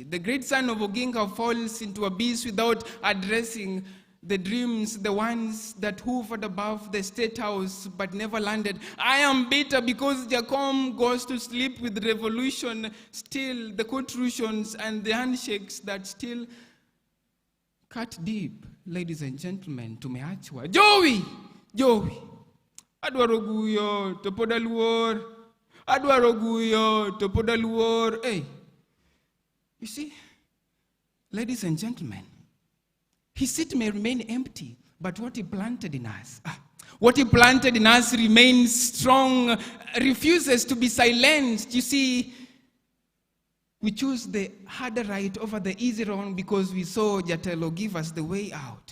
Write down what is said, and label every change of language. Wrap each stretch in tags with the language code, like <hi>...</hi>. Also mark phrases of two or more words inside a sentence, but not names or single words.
<en>The great son of Odinga falls into abyss without addressing the dreams, the ones that hovered above the state house but never landed. I am bitter because Jacom goes to sleep with revolution, still the contributions and the handshakes that still cut deep. Ladies and gentlemen, tumeachwa. Joey!</en> <luo>Adwaro guyo, topoda luor. Adwaro guyo, topoda luor.</luo> <en>Hey, you see, ladies and gentlemen, his seat may remain empty, but what he planted in us, remains strong, refuses to be silenced. You see, we choose the harder right over the easier one because we saw Jatelo give us the way out.</en>